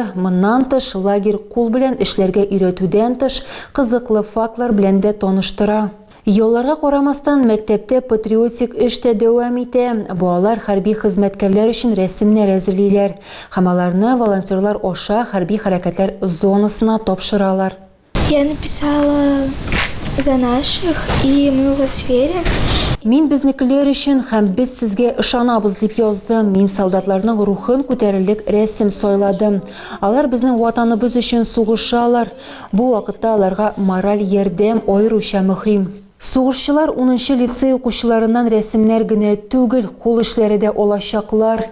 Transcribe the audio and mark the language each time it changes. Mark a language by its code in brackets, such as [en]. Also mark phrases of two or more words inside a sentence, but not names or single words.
[tt] Моннан тыш лагерь кул белән эшләргә өйрәтүдән тыш кызыклы фактлар белән дә таныштыра. Ялларга карамастан мәктәптә патриотик эш тә дәвам итә. Балалар хәрби хезмәткәрләр өчен рәсемнәр әзерлиләр. Һәм аларны волонтерлар аша хәрби хәрәкәтләр зонасына тапшыралар. [ru] Я написала за наших, и мы в сфере. [tt] Мин безнекеләр өчен һәм без сезгә ышанабыз дип яздым. Мин солдатларның рухын күтәрерлек рәсем сайладым. Алар безнең ватаныбыз өчен сугышалар. Бу вакытта аларга мораль ярдәм аеруча мөһим. Сугышчылар 10-нчы лицей укучыларыннан рәсемнәр генә түгел, кул эшләре дә алачаклар.